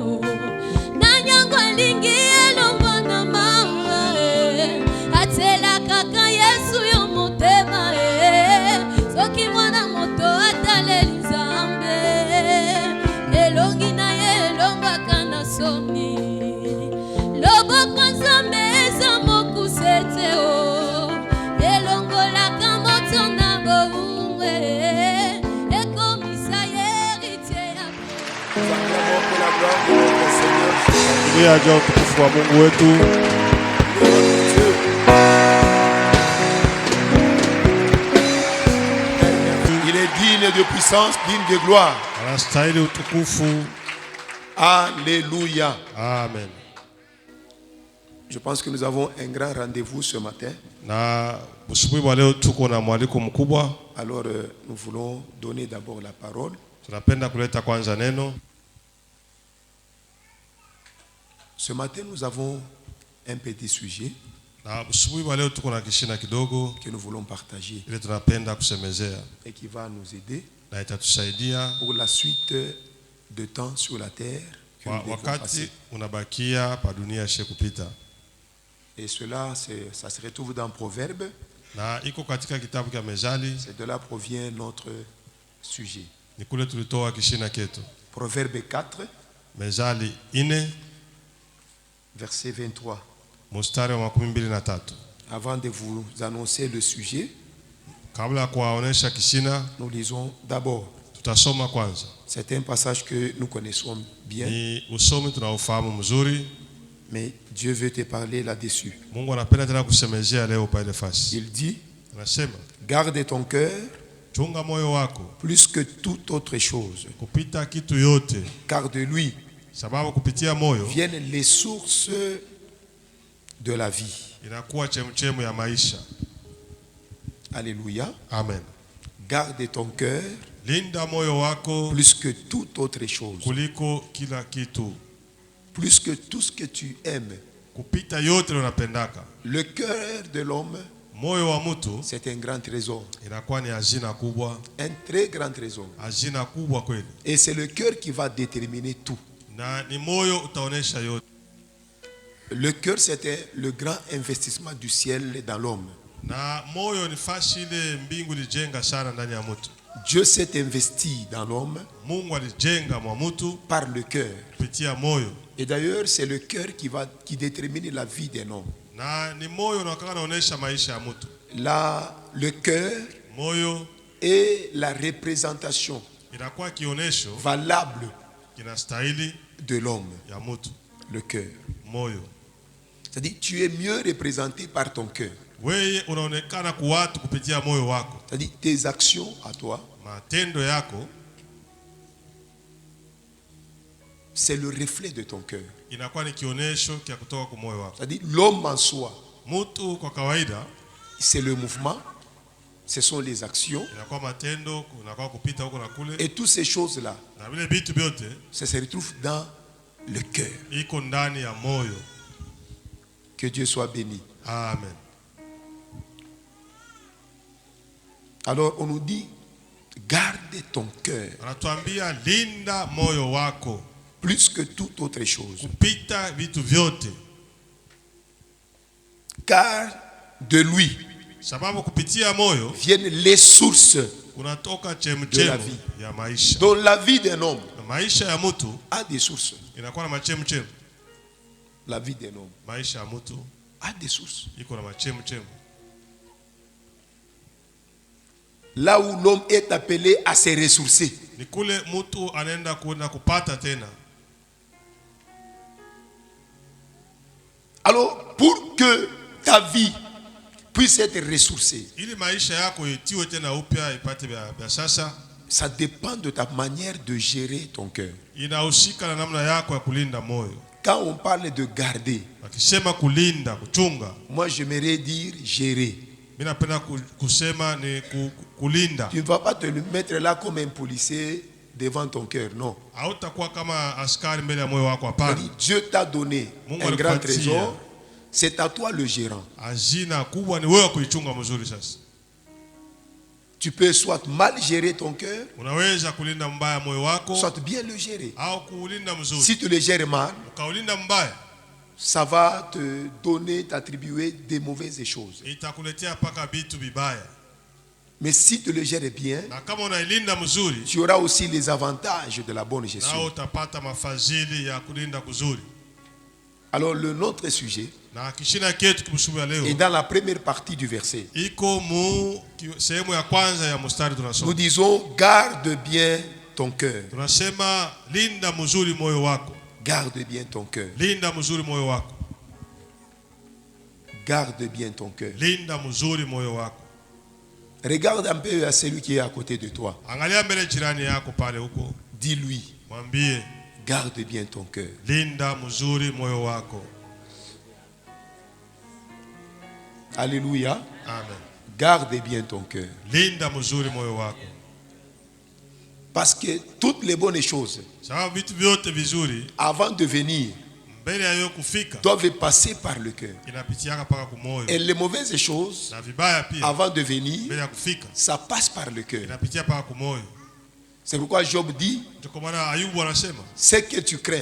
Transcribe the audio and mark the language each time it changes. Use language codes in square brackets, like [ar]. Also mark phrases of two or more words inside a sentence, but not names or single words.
[ln] Nanyango lingi elongo na mama atela kaka Yesu yo motema soki mwana moto ataleli nzambe elongi na ye elongaka na soni. Loboko nzambe ezamo kuseteo elongolaka moto na boumwe ekomisa héritier ya [sw] Aja utukufu wa Mungu wetu. [fr] Il est digne de puissance, digne de gloire. [sw] Anastahili utukufu. Alléluia. Amen. [fr] Je pense que nous avons un grand rendez-vous ce matin. [sw] Na usibuhi wa leo tuko na mwaliko mkubwa. [fr] Alors nous voulons donner d'abord la parole. [sw] Tunapenda kuleta kwanza neno. [fr] Ce matin nous avons un petit sujet [sw] Na usibuhi wa leo tuko na kishina kidogo [fr] que nous voulons partager [sw] ile tunapenda kusemezea [fr] et qui va nous aider [sw] na itatusaidia [fr] pour la suite de temps sur la terre que nous devons [sw] wakati [fr] passer. [sw] unabakia pa dunia ishe kupita. [fr] Et cela, ça se retrouve dans Proverbes. [sw] Na iko katika kitabu cha Mezali. [fr] C'est de là provient notre sujet. [sw] Ni kule tulitoa kishina ketu. [fr] Proverbe 4, [sw] Mezali 4 [fr] verset 23. [sw] mstari wa 23. [fr] Avant de vous annoncer le sujet, [sw] Kabla kuwaonesha kishina, [fr] nous lisons d'abord. [sw] tutasoma kwanza. [fr] C'est un passage que nous connaissons bien, [sw] Ni usomi tunaofahamu mzuri. [fr] mais Dieu veut te parler là-dessus. [sw] Mungu anapenda tena kusemezea leo pa ile fasi. [fr] Il dit, [sw] Anasema, [fr] garde ton cœur [sw] chunga moyo wako [fr] plus que toute autre chose, [sw] kupita kitu yote, [fr] car de lui [sw] sababu kupitia moyo [fr] viennent les sources de la vie. [sw] inakuwa chemchemu ya maisha. Alléluia. Amen. [fr] Garde ton cœur [sw] Linda moyo wako [fr] plus que toute autre chose, [sw] kuliko kila kitu, [fr] plus que tout ce que tu aimes. [sw] kupita yote unapendaka. [fr] Le cœur de l'homme, [sw] Moyo wa mtu [fr] c'est un grand trésor, [sw] inakuwa ni hazina kubwa, [fr] un très grand trésor. [sw] hazina kubwa kweli. [fr] Et c'est le cœur qui va déterminer tout. [sw] Na ni moyo utaonesha yote. [fr] Le cœur, c'était le grand investissement du ciel dans l'homme. [sw] Na moyo ni fashi ile mbingu lijenga sana ndani ya mtu. [fr] Dieu s'est investi dans l'homme [sw] Mungu alijenga mwa mtu [fr] par le cœur. [sw] kupitia moyo. [fr] Et d'ailleurs, c'est le cœur qui détermine la vie d'un homme. [sw] Na ni moyo unakaa naonesha maisha ya mtu. [fr] Le cœur [sw] Moyo [fr] est la représentation [sw] inakuwa kionesho [fr] valable [sw] kinastahili [fr] de l'homme. [sw] ya mtu. [fr] Le cœur. [sw] Moyo. [fr] C'est-à-dire, tu es mieux représenté par ton cœur. [sw] Wewe unaonekana kwa watu kupitia moyo wako. [fr] C'est-à-dire, tes actions à toi, [sw] Matendo yako [fr] c'est le reflet de ton cœur. [sw] inakuwa ni kionesho kia kutoka kwa moyo wako. [fr] C'est-à-dire, l'homme en soi, [sw] Mtu kwa kawaida [fr] c'est le mouvement, ce sont les actions. [sw] inakuwa matendo, inakuwa kupita huko na kule. [fr] Et toutes ces choses-là, [sw] Na vile vitu vyote [fr] ça se retrouve dans le cœur. [sw] iko ndani ya moyo. [fr] Que Dieu soit béni. [sw] Amen. [fr] Alors, on nous dit, garde ton cœur [sw] Anatuambia linda moyo wako [fr] plus que toute autre chose. [sw] kupita vitu vyote. [fr] Car de lui [sw] Sababu kupitia moyo [fr] viennent les sources [sw] kunatoka [fr] de la [sw] chemchemu [fr] vie. [sw] ya maisha. [fr] dont la vie d'un homme [sw] Na maisha ya mtu [fr] a des sources. [sw] inakuwa na machemchemu. [fr] La vie d'un homme [sw] Maisha ya mtu [fr] a des sources. [sw] iko na machemchemu. [fr] Là où l'homme est appelé à se ressourcer. [sw] Ni kule mtu anaenda kwenda kupata tena. [fr] Alors, pour que ta vie puisse être ressourcée, [sw] Ili maisha yako itiwe tena upya ipate vya sasa, [fr] Ça dépend de ta manière de gérer ton cœur. [sw] Inahusika na namna yako ya kulinda moyo. [fr] Quand on parle de garder, [sw] Akisema kulinda, kuchunga, [fr] moi j'aimerais dire gérer. [sw] mimi napenda kusema ni kulinda. [fr] Tu ne vas pas te le mettre là comme un policier devant ton cœur, non. [sw] Hautakuwa kama askari mbele ya moyo wako, hapana. [fr] Dieu t'a donné un grand trésor, c'est à toi le gérant. [sw] Hazina kubwa ni wewe kuichunga mzuri sasa. [fr] Tu peux soit mal gérer ton cœur, [sw] Unaweza kulinda mbaya moyo wako, [fr] soit bien le gérer. [sw] au kuulinda mzuri. [fr] Si tu le gères mal, [sw] Ukaulinda mbaya, [fr] ça va te donner, t'attribuer des mauvaises choses. [sw] itakuletea paka vitu vibaya. [fr] Mais si tu le gères bien, [sw] Na kama unailinda mzuri, [fr] tu auras aussi les avantages de la bonne [sw] na [fr] gestion. [sw] utapata mafadhili ya kulinda kuzuri. [fr] Alors notre sujet [sw] Na kishina ketu kimshubu ya [fr] est [sw] leo [fr] dans la première partie du verset. [sw] iko sehemu ya kwanza ya mstari [fr] Nous [sw] tunasoma. [fr] disons, garde bien ton cœur. [sw] Tunasema linda mzuri moyo wako. [fr] Garde bien ton cœur. [sw] Linda mzuri moyo wako. [fr] Garde bien ton cœur. [sw] Linda mzuri moyo wako. [fr] Regarde un peu à celui qui est à côté de toi. [sw] Angalia mbele jirani yako pale huko. [fr] Dis-lui, [sw] Mwambie [fr] garde bien ton cœur. [sw] linda mzuri moyo wako. Alléluia. Amen. [fr] Garde bien ton cœur. [sw] Linda mzuri moyo wako. [fr] Parce que toutes les bonnes choses, [sw] Sababu vitu vyote vizuri [fr] avant de venir, [sw] mbele ya yeye kufika [fr] doivent passer par le cœur. [sw] inapitiaka paka kumoyo. [fr] Et les mauvaises choses, [sw] Na vibaya pia [fr] avant de venir, [sw] mbele ya kufika [fr] ça passe par le cœur. [sw] inapitia paka kumoyo. [fr] C'est pourquoi Job dit, [sw] Ndio kwa maana Ayubu anasema [fr] ce que tu crains,